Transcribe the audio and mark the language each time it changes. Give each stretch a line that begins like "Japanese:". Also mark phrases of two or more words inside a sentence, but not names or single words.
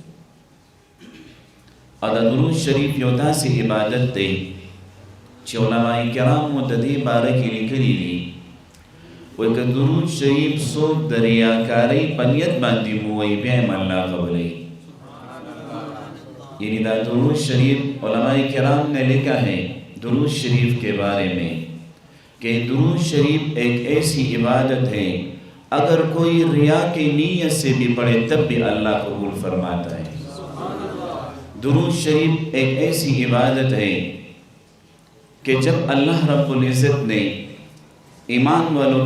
Pashto: او دا درود شریف یو داسې عبادت دی چې علماء کرامو د دې باره کې لیکلي دي وایي که درود شریف څوک د ریاکارۍ په نیت باندې مو وایي بیا هم الله قبلوي.
Urdu: یعنی دا درود شریف علماء کرام نے لکھا ہے درود شریف کے بارے میں کہ درود شریف ایک ایسی عبادت ہے اگر کوئی ریا کی نیت سے بھی پڑھے تب بھی اللہ قبول فرماتا ہے. درود شریف ایک ایسی عبادت ہے کہ جب اللہ رب العزت نے ایمان والوں